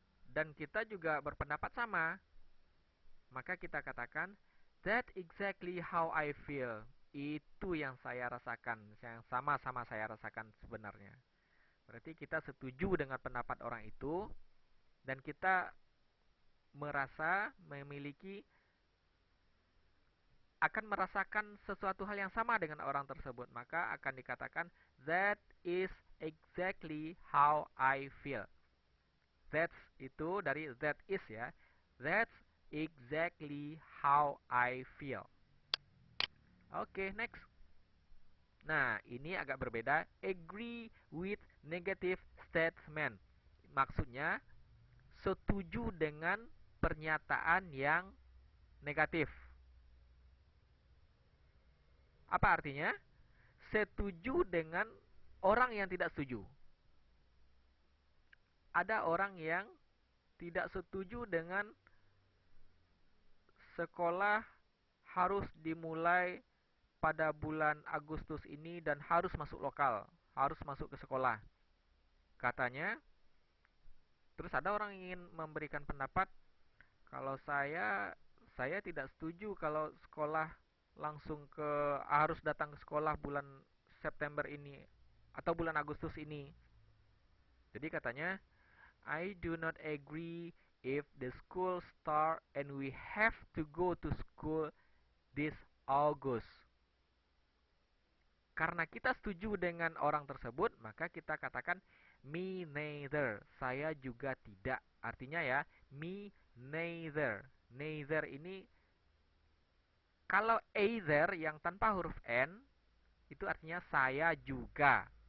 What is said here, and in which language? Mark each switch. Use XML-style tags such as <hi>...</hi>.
<id>Dan kita juga berpendapat sama.</id> <ms>Maka kita katakan,</ms> <en>"That exactly how I feel."</en> <id>Itu yang saya rasakan, yang sama-sama saya rasakan sebenarnya. Berarti kita setuju dengan pendapat orang itu dan kita merasa memiliki akan merasakan sesuatu hal yang sama dengan orang tersebut, maka akan dikatakan</id> <en>that is exactly how I feel.</en> <id>That's itu dari that is ya.</id> <en>That's exactly how I feel. Oke, next.</en> <id>Nah, ini agak berbeda.</id> <en>Agree with negative statement.</en> <id>Maksudnya setuju dengan pernyataan yang negatif. Apa artinya? Setuju dengan orang yang tidak setuju. Ada orang yang tidak setuju dengan sekolah harus dimulai pada bulan Agustus ini dan harus masuk lokal, harus masuk ke sekolah. Katanya, terus ada orang yang ingin memberikan pendapat, kalau saya tidak setuju kalau sekolah langsung ke harus datang ke sekolah bulan September ini atau bulan Agustus ini. Jadi katanya,</id> <en>I do not agree if the school start and we have to go to school this August.</en> <id>Karena kita setuju dengan orang tersebut, maka kita katakan</id> <en>me neither.</en> <id>Saya juga tidak. Artinya ya,</id> <en>me neither.</en> <id>Neither ini kalau either yang tanpa huruf N itu artinya saya juga.</id>